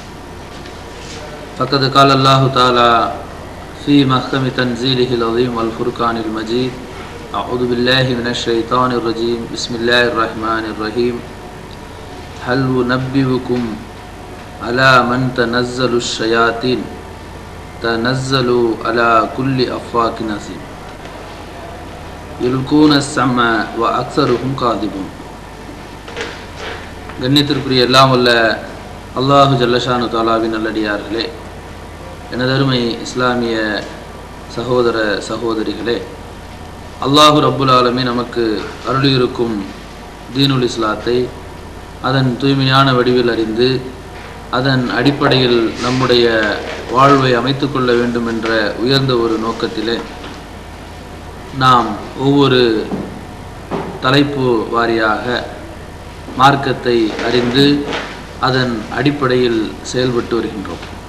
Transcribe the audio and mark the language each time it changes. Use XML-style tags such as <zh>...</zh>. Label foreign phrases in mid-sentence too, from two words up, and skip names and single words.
<ar>فقد قال الله تعالى في محكم تنزيله العظيم والفرقان المجيد أعوذ بالله من الشيطان الرجيم بسم الله الرحمن الرحيم هل ننبئكم على من تنزل الشياطين تنزل على كل أفاك أثيم يلقون السمع وأكثرهم كاذبون.</ar> <ta>கண்ணியத்திற்குரிய எல்லாம் வல்ல</ta> <ar>الله جل شأنه</ar> <ta>தாலாவின் நல்லடியார்களே, எனதருமை இஸ்லாமிய சகோதர சகோதரிகளே,</ta> <ar>الله رب العالمين</ar> <ta>நமக்கு அருளியிருக்கும் தீனுல் இஸ்லாத்தை அதன் தூய்மையான வடிவில் அறிந்து அதன் அடிப்படையில் நம்முடைய வாழ்வை அமைத்து கொள்ள வேண்டும் என்ற உயர்ந்த ஒரு நோக்கத்திலே நாம் ஒவ்வொரு தலைப்பு வாரியாக மார்க்கத்தை அறிந்து அதன் அடிப்படையில் செயல்பட்டு வருகின்றோம்.</ta>